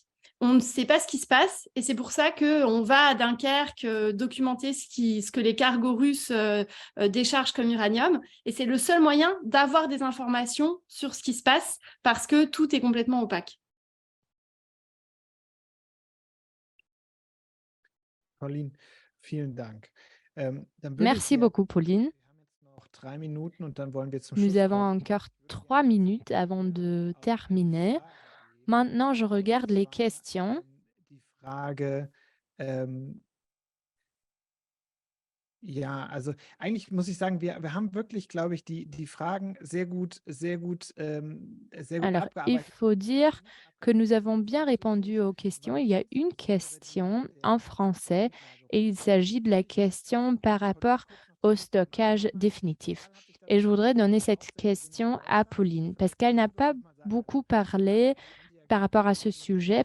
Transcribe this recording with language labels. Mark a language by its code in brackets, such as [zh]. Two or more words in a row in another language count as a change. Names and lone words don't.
[fr] On ne sait pas ce qui se passe, et c'est pour ça qu'on va à Dunkerque documenter ce que les cargos russes déchargent comme uranium. Et c'est le seul moyen d'avoir des informations sur ce qui se passe, parce que tout est complètement opaque. Pauline, [de] vielen Dank. Dann würde ich [fr] Merci [de] gerne, [fr] beaucoup, Pauline. [de] wir haben jetzt noch 3 Minuten und dann wollen wir zum [fr] Nous [de] Schluss [fr] avons [de] kommen. [fr] encore [de] Ich würde [fr] 3 [de] gerne [fr] minutes avant de [de] auf [fr] terminer. [de] die Frage eingehen. [fr] Maintenant, je regarde les [de] Und zwar [fr] questions. [de] die Frage, Ja, also eigentlich muss ich sagen, wir haben wirklich, glaube ich, die Fragen sehr gut [fr] Alors, il [de] abgearbeitet. [fr] faut dire que nous avons bien répondu aux questions. Il y a une question en français et il s'agit de la question par rapport au stockage définitif. Et je voudrais donner cette question à Pauline parce qu'elle n'a pas beaucoup parlé par rapport à ce sujet.